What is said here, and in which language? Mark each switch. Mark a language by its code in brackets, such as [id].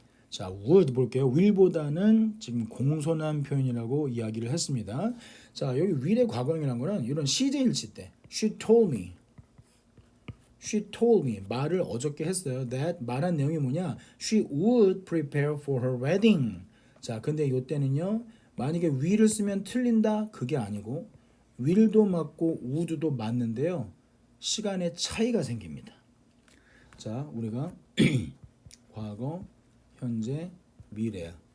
[ko] 자, would 볼게요. will보다는 지금 공손한 표현이라고 이야기를 했습니다. 자, 여기 will의 과거형이라는 거는 이런 CJ일치 때 [en] She told me [ko] 말을 어저께 했어요. That 말한 내용이 뭐냐? [en] She would prepare for her wedding. [ko] 자, 근데 이때는요. 만약에 will을 쓰면 틀린다? 그게 아니고 will도 맞고 would도 맞는데요. 시간의 차이가 생깁니다. 자, 우리가 과거, 현재, 미래야.